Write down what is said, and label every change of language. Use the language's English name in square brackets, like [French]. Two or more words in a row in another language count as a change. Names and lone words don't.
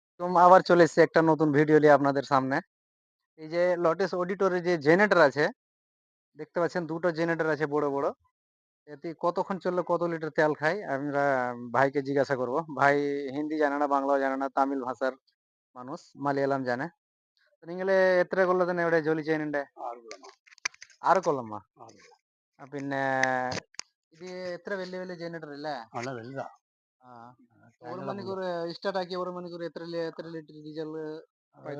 [Bangla] আবার চলে এসেছি একটা নতুন ভিডিও নিয়ে আপনাদের সামনে। এই যে লটেস অডিটরের যে জেনারেটর আছে, দেখতে পাচ্ছেন ২ টো জেনারেটর আছে বড়, বড়। এতে কতক্ষণ চললে কত লিটার তেল খায়? আমরা ভাইকে জিজ্ঞাসা করব। ভাই হিন্দি জানে না, বাংলাও জানে না, তামিল ভাষার মানুষ, মালয়ালম জানে. [Malayalam] നിങ്ങള് എത്ര കൊല്ലത്തിന് ഇവിടെ ജോലി ചെയ്യുന്നുണ്ട്? 6 കൊല്ലം. 6 കൊല്ലമാ? 6 കൊല്ലം. പിന്നെ ഇത് എത്ര വലിയ വലിയ ജനറേറ്റർ അല്ലേ? നല്ല വലുതാ. ആ. ഒരു ടാങ്കുള്ള മണിക്കൂർ സ്റ്റാർട്ട് ആക്കി ഒരു മണിക്കൂർ എത്ര ലിറ്റർ ഡീസൽ അത്